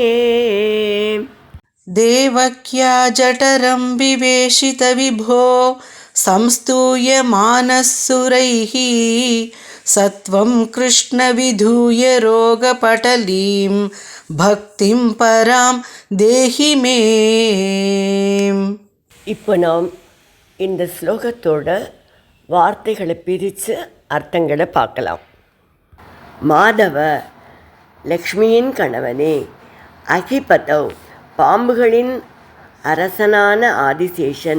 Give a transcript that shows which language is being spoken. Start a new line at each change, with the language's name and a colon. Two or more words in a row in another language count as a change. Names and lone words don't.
Sanskrit: देवक्या जठरं विवेशितविभो संस्तूयमानस्सुरैः. सत्वं कृष्णविधूय रोगपटलीं भक्तिं परां देहि मे.
Tamil: இப்போ நாம் இந்த ஸ்லோகத்தோட வார்த்தைகளை பிரித்து அர்த்தங்களை பார்க்கலாம். மாதவ, லக்ஷ்மியின் கணவனே. அகிபதௌ, பாம்புகளின் அரசனான ஆதிசேஷன்.